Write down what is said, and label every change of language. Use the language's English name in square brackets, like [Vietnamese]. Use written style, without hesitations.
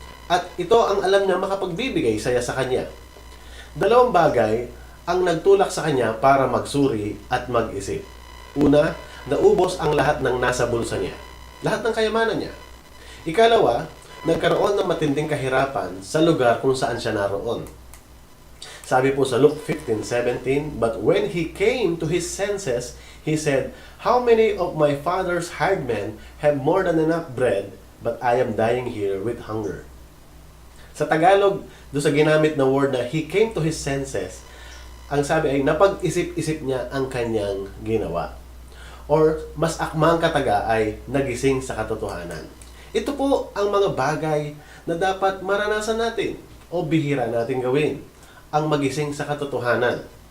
[Filipino] At ito ang alam niya makapagbibigay saya sa kanya. 2 bagay ang nagtulak sa kanya para magsuri at mag-isip. Una, naubos ang lahat ng nasa bulsa niya. Lahat ng kayamanan niya. Ikalawa, nagkaroon ng matinding kahirapan sa lugar kung saan siya naroon. Sabi po sa [English] Luke 15:17, "But when he came to his senses, he said, 'How many of my father's hired men have more than enough bread, but I am dying here with hunger?'" [Filipino] Sa Tagalog, doon sa ginamit na word na [English] he came to his senses, [Filipino] ang sabi ay napag-isip-isip niya ang kanyang ginawa. Or mas akmang kataga ay nagising sa katotohanan. Ito po ang mga bagay na dapat maranasan natin o bihira natin gawin, ang magising sa katotohanan.